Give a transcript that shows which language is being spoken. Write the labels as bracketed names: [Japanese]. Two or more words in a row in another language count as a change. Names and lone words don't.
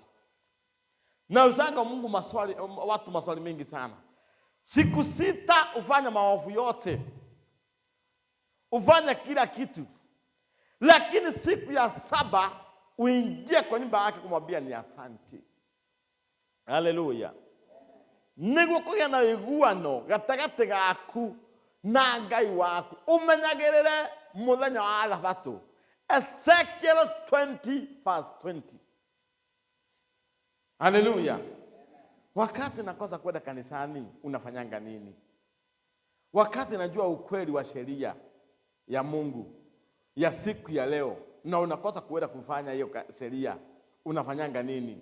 [Swahili] Na usanga Mungu watu maswali mengi sana. Siku 6 ufanye maovu yote. Ufanye kila kitu. Lakini siku ya 7 uingie kwa nyumba yake kumwambia ni asante. Haleluya. [Kikuyu] Niguo kugia na iguano gatagati gaku na Ngai waku. Umenyagirire muthenya wa Thabato. Ezekiel 20:20. [Swahili] Haleluya. Wakati nakosa kwenda kanisani unafanyanga nini? Wakati najua ukweli wa sheria ya Mungu ya siku ya leo na unakosa kuenda kufanya hiyo sheria unafanyanga nini?